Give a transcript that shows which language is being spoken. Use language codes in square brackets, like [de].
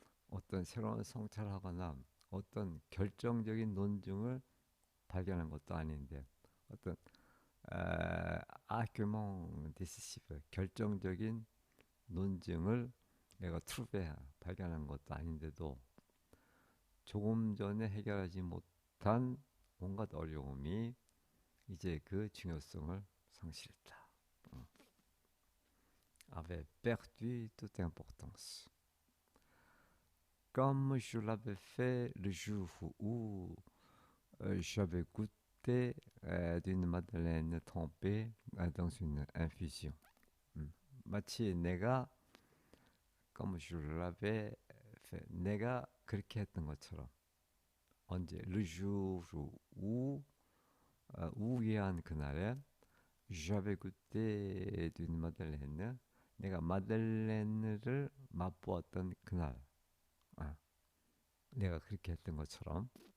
[ko] 어떤 새로운 성찰을 하거나 어떤 결정적인 논증을 발견한 것도 아닌데 어떤 아큐몽 디시시브 결정적인 논증을 내가 트루베 발견한 것도 아닌데도 조금 전에 해결하지 못한 온갖 어려움이 이제 그 중요성을 상실했다. [fr] avait perdu toute importance. Comme je l'avais fait le jour où j'avais goûté d'une madeleine trempée dans une infusion. [ko] 마치 내가 [fr] comme je l'avais fait, [ko] 내가 그렇게 했던 것처럼 언제 [fr] le jour où [ko] 우기한 그날에 [fr] j'avais goûté d'une madeleine [ko] 내가 마들렌을 맛보았던 그날 내가 그렇게 했던 것처럼